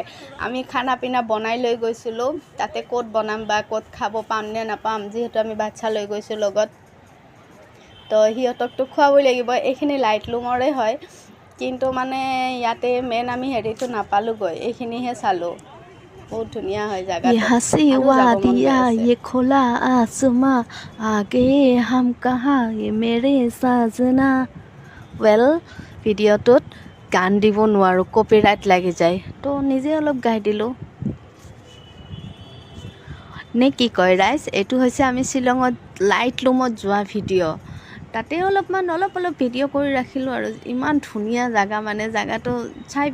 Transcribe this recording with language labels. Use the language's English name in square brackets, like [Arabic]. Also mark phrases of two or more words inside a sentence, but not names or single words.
[Assamese] আমি [Hindi] खाना पीना [Assamese] বনাই লৈ গৈছিলোঁ, তাতে ক'ত বনাম বা ক'ত খাব পাম নে নাপাম, যিহেতু আমি বাচ্ছা লৈ গৈছোঁ লগত। তো সিহঁতকতো খুৱাবই লাগিব। এইখিনি লাইটলুমৰে হয়, কিন্তু মানে ইয়াতে মেইন আমি হেৰিটো নাপালোঁগৈ, এইখিনিহে চালোঁ। বহুত ধুনীয়া হয় জেগাটো, [Hindi] यहाँ से [Assamese] আৰু যাব মন গৈ [Hindi] वादिया [Assamese] আছে। [Hindi] ये खुला आसमां आगे हम कहाँ ये मेरे साजना। [Assamese] ভিডিঅ'টোত গান দিব নোৱাৰোঁ, কপিৰাইট লাগি যায়, তো নিজে অলপ গাই দিলোঁ। নে কি কয় ৰাইজ? এইটো হৈছে আমি শ্বিলঙত লাইটলুমত যোৱা ভিডিঅ'। তাতে অলপ ভিডিঅ' কৰি ৰাখিলোঁ। আৰু ইমান ধুনীয়া জেগা, মানে জেগাটো চাই